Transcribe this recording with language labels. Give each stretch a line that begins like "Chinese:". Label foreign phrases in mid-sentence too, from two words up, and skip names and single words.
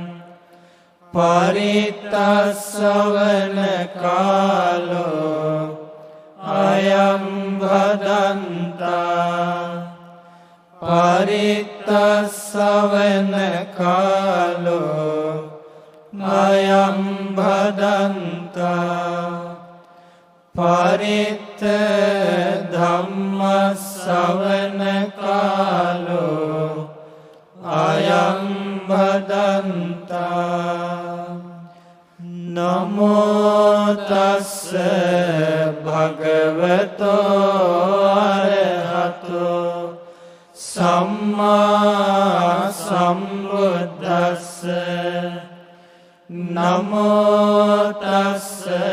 Pali: පරිත්තස්සවන කාලෝ අයං භදන්තා පරිත්තස්සවන කාලෝ අයං භදන්තා පරිත්ත ධම්මස්සවන කාලෝ අයං භදන්තා නමෝ තස්ස භගවතෝ අරහතෝ සම්මා සම්බුද්දස්ස නමෝ තස්ස